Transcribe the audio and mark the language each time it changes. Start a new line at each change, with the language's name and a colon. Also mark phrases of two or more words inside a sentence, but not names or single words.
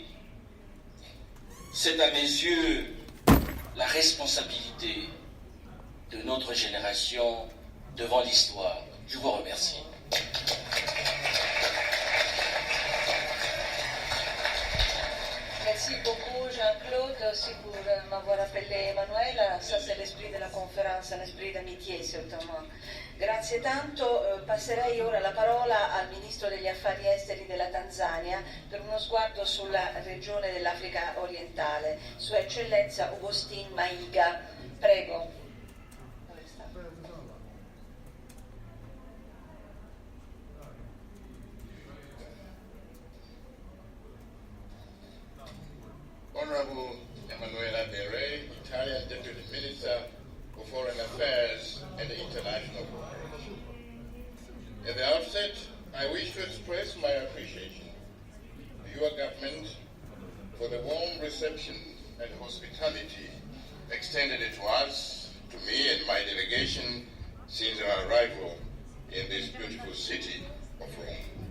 French: C'est à mes yeux la responsabilité de notre génération devant l'histoire. Je vous remercie. Merci beaucoup Jean-Claude aussi pour m'avoir appelé Emanuela. Ça c'est l'esprit de la conférence, un esprit d'amitié certainement.
Italian: Grazie tanto, passerei ora la parola al Ministro degli Affari Esteri della Tanzania per uno sguardo sulla regione dell'Africa orientale, Sua Eccellenza Augustin Mahiga. Prego.
English: Honorable Emanuela Del Rey, Italian Deputy Minister for Foreign Affairs and International Cooperation. At the outset, I wish to express my appreciation to your government for the warm reception and hospitality extended to us, to me and my delegation since our arrival in this beautiful city of Rome.